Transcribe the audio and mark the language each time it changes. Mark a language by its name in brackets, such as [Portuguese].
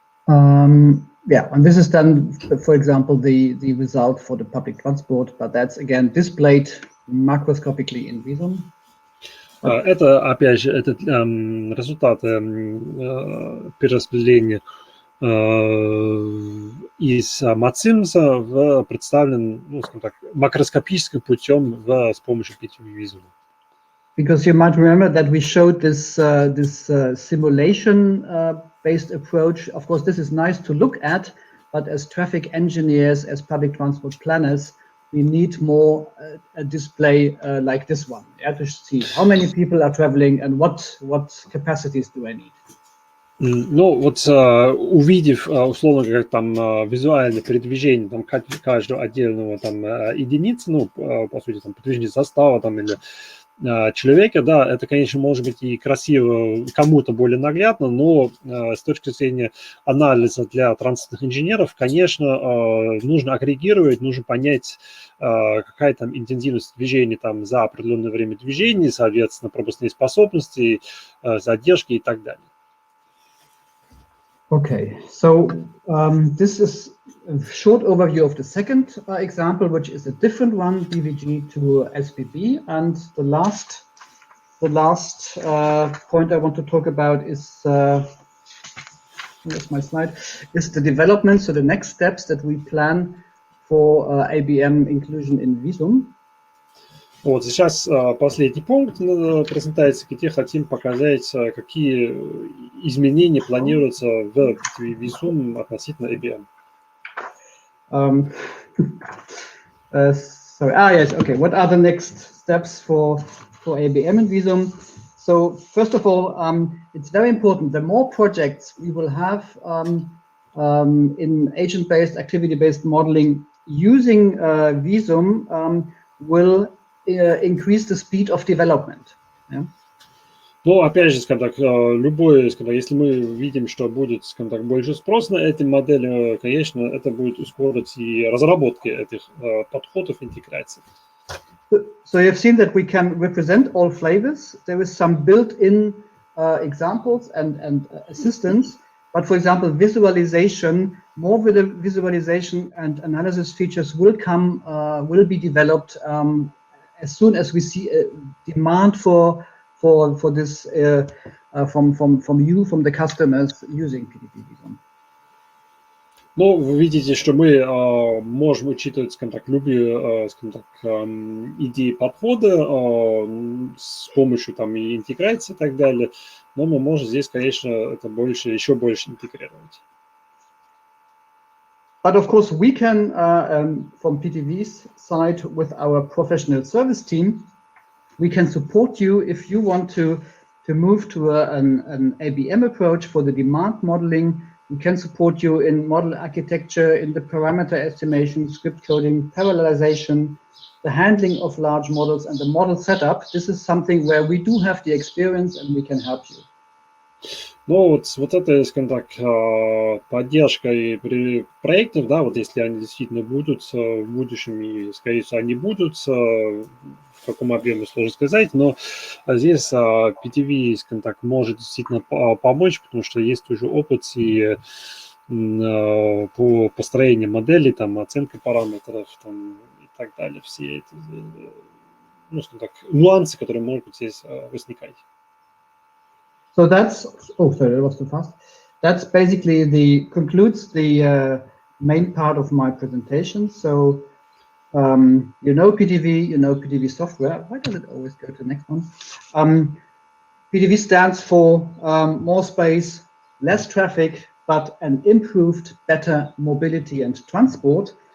[English] Yeah, and this is then, for example, the result for the public transport, but that's again displayed macroscopically in Visum. [Russian] Это, опять же, это результаты перераспределения из MATSIM представлен, ну, скажем так, макроскопическим путем с помощью PTV Visum. [English] Because you might remember that we showed this simulation based approach. Of course, this is nice to look at, but as traffic engineers, as public transport planners, we need more a display like this one, yeah, to see how many people are traveling and what capacities do I need. [Russian] Ну, вот увидев, условно говоря, там визуальное передвижение там каждого отдельного там единицы, ну, по сути, там передвижение состава там или человека, да, это, конечно, может быть и красиво, кому-то более наглядно, но с точки зрения анализа для транспортных инженеров, конечно, нужно агрегировать, нужно понять, какая там интенсивность движения там за определенное время движения, соответственно, пропускные способности, задержки и так далее. [English] Okay, so this is a short overview of the second example, which is a different one, DVG to SBB. And the last point I want to talk about is, here's my slide, is the development, so the next steps that we plan for ABM inclusion in Visum. [Russian] Вот сейчас последний пункт презентации, где хотим показать, какие изменения планируются в PTV Visum относительно ABM. [English] Yes, okay. What are the next steps for ABM in Visum? So first of all, it's very important. The more projects we will have in agent-based, activity-based modeling using Visum will increase the speed of development. Yeah? [Russian] Ну, опять же, скажем так, любой, скажем так, если мы видим, что будет, скажем так, больше спрос на эти модели, конечно, это будет ускорить и разработки этих подходов интеграции. [English] So you've seen that we can represent all flavors. There is some built-in examples and assistance, but for example, visualization, more visualization and analysis features will be developed as soon as we see a demand for this from you, from the customers using PTV Visum. [Russian] Ну, вы видите, что мы можем учитывать, скажем так, любые, скажем так, идеи подхода с помощью там и интеграции и так далее, но мы можем здесь, конечно, это больше, еще больше интегрировать. [English] But of course, we can, from PTV's side, with our professional service team, we can support you if you want to move to an ABM approach for the demand modeling. We can support you in model architecture, in the parameter estimation, script coding, parallelization, the handling of large models, and the model setup. This is something where we do have the experience and we can help you. [Russian] Ну, вот это, скажем так, поддержка и при проектах, да, вот если они действительно будут в будущем, и, скорее всего, они будут, в каком объеме сложно сказать, но здесь PTV, скажем так, может действительно помочь, потому что есть уже опыт и по построению моделей, там, оценка параметров, там, и так далее, все эти, ну, скажем так, нюансы, которые могут здесь возникать. [English] So that's, oh, sorry, that was too fast. That's basically concludes the main part of my presentation. So, you know PTV, you know PTV software. Why does it always go to the next one? PTV stands for more space, less traffic, but an improved, better mobility and transport.